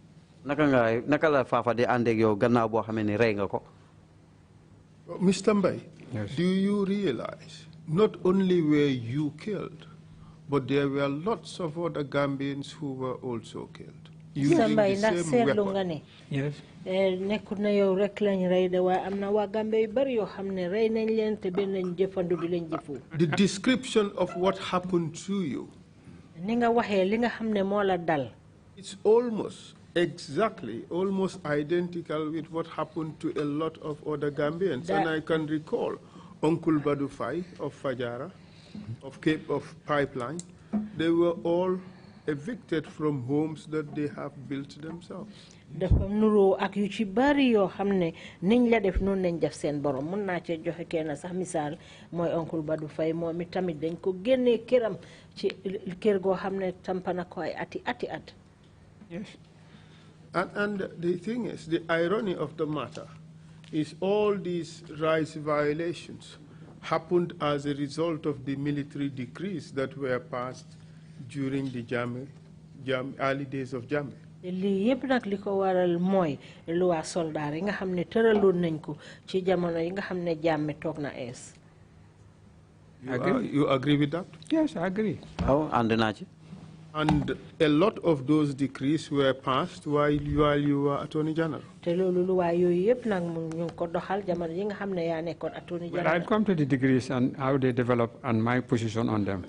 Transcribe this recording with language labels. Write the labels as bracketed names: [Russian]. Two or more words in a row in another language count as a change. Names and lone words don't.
[English] Mr. Mbai, yes. Do you realize not only were you killed, but there were lots of other Gambians who were also killed using the same weapon? Yes. [Wolof] Nekkut na yow rek lañ rey de waaye am na waa Gambie yu bari yoo xam ne rey nañ leen te benn lañ jëfandu di leen jëfu. [English] The description of what happened to you, [Wolof] ni nga waxee li nga xam ne moo la dal. [English] it's almost identical with what happened to a lot of other Gambians. And I can recall Uncle Badu Fai of Fajara, of Cape of Pipeline. They were all evicted from homes that they have built themselves. [Wolof] Dafa nuroo ak yu ci bari yoo xam ne niñ la def noonu lañ def seen borom mun naa cee joxe kenn sax misaal mooy Uncle Badu Fay moom mi tamit dañ ko génnee këram ci kër goo xam ne tampana ko ay ati at. [English] Yes. And the thing is, the irony of the matter is all these rights violations happened as a result of the military decrees that were passed during the early days of Jammeh. [Wolof] Lii yëpp nag li ko waral mooy [French] loi soldat [Wolof] yi nga xam ne tëraloon nañ ko ci jamono yi nga xam ne Jammeh toog na ees. [English] You agree with that? Yes, I agree. And a lot of those decrees were passed while you were Attorney General. Well, I'll come to the decrees and how they develop and my position on them.